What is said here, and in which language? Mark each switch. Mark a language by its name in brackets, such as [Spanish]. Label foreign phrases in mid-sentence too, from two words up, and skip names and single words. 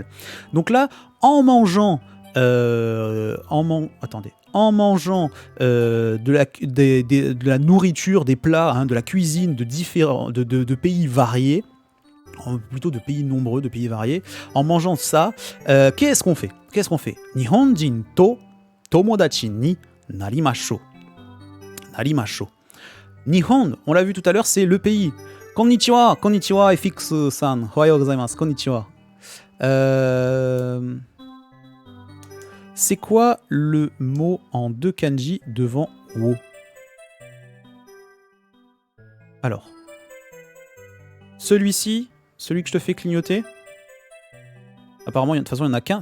[French] Donc là, en mangeant de la nourriture, des plats, hein, de la cuisine de pays variés, plutôt de pays nombreux, de pays variés, en mangeant ça, qu'est-ce qu'on fait? [Japanese] 日本人と友達になりましょう. Narimashou. [French] Nihon, on l'a vu tout à l'heure, c'est le pays. [Japanese] こんにちは、こんにちは、FXさん。おはようございます、こんにちは. [French] C'est quoi le mot en deux kanji devant wo? Alors, celui-ci, celui que je te fais clignoter, apparemment, de toute façon, il n'y en a qu'un.